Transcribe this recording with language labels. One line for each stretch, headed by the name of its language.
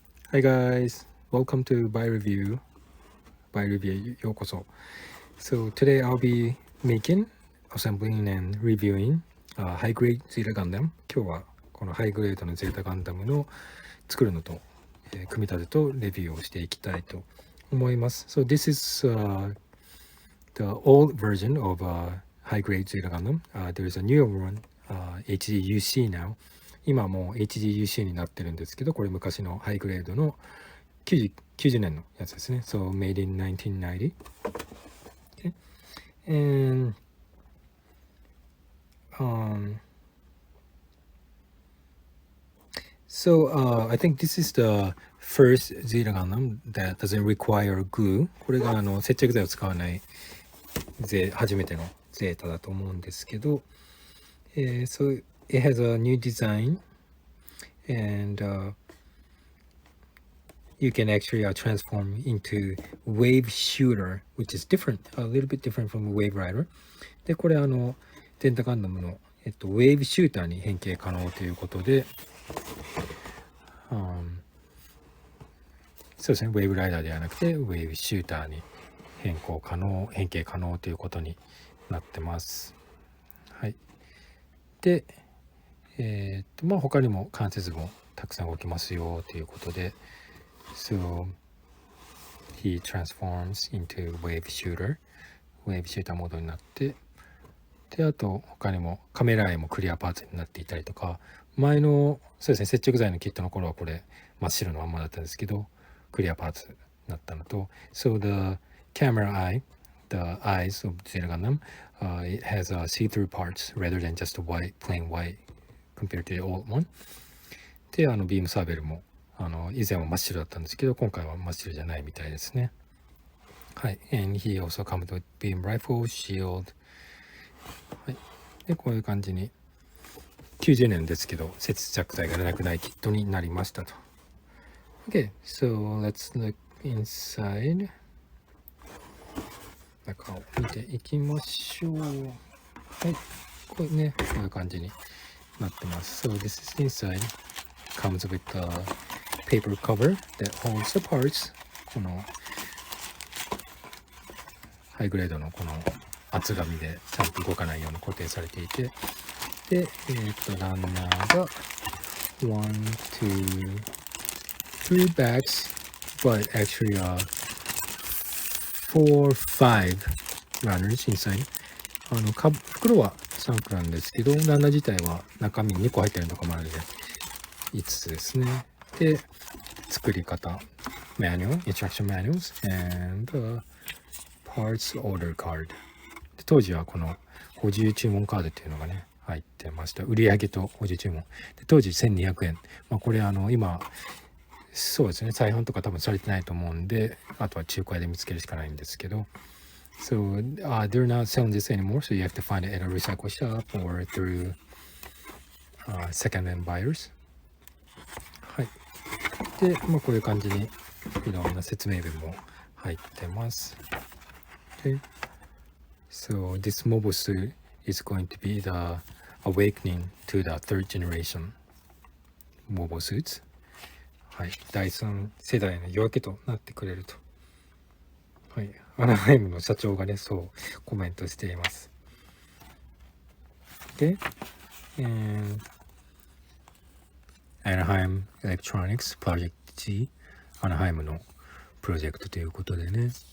English: Hi guys, welcome to By Review. By Review
Japanese: ようこそ。
English: So today I'll be making, assembling and reviewing high grade ZETA Gundam.
Japanese: 今日はこのハイグレードのゼータガンダムの作るのと、組み立てとレビューをしていきたいと思います。
English: So this is the old version of high grade ZETA Gundam. There is a newer one, HDUC now.
Japanese: 今もう HDUC になってるんですけど、これ昔のハイグレードの90年のやつですね。
English: So made in 1990. Okay. And I think this is the first ZETA Gundam that doesn't require glue.
Japanese: これが接着剤を使わない初めてのゼータだと思うんですけど、
English: so it has a new design and you can actually transform into wave shooter, which is different, a little bit different from wave rider.
Japanese: で、これゼータガンダムの、ウェーブシューターに変形可能ということで、そうですね、ウェーブライダーではなくて、ウェーブシューターに変形可能ということになってます。はい。で、他にも関節もたくさん動きますよということで、
English: So he transforms into wave shooter
Japanese: ウェーブシューターモードになって、であと他にもカメラ絵もクリアパーツになっていたりとか、前のそうですね接着剤のキットの頃はこれ真っ白のまんまだったんですけど、クリアパーツになったのと、
English: So the camera eye, the eyes of ZETA Gundam, it has see-through parts rather than just plain white compared to the old one.
Japanese: でビームサーベルも以前は真っ白だったんですけど、今回は真っ白じゃないみたいですね。はい。
English: And he also comes with beam rifle, shield.
Japanese: はい。で、こういう感じに90年ですけど、接着剤がなくないキットになりましたと。
English: Okay, so let's look inside.
Japanese: 中を見ていきましょう。はい。これね、こういう感じになってます。
English: So this is inside. Comes with a paper cover that holds the parts.
Japanese: このハイグレードのこの厚紙でちゃんと動かないように固定されていて、で、ランナーが
English: 1, 2, 3 bags, but actually 4, 5 runners inside.
Japanese: 袋は3個なんですけど、ランナー自体は中身2個入ってるのかもあるので5つですね。
English: で、
Japanese: 作り方、
English: instruction manuals, and parts order card。
Japanese: で当時はこの補充注文カードっていうのがね、入ってました。売上と補充注文。で当時1200円。これ今、そうですね、再販とか多分されてないと思うんで、あとは中古屋で見つけるしかないんですけど、
English: So they're not selling this anymore, so you have to find it at a recycle shop or through second-hand buyers.
Japanese: はい。で、こういう感じにいろんな説明文も入ってます。
English: Okay. So this mobile suit is going to be the awakening to the third generation mobile suits.
Japanese: はい。第3世代の夜明けとなってくれると。はい。アナハイムの社長がね、そうコメントしています。で、Anaheim Electronics Project G、アナハイムのプロジェクトということでね。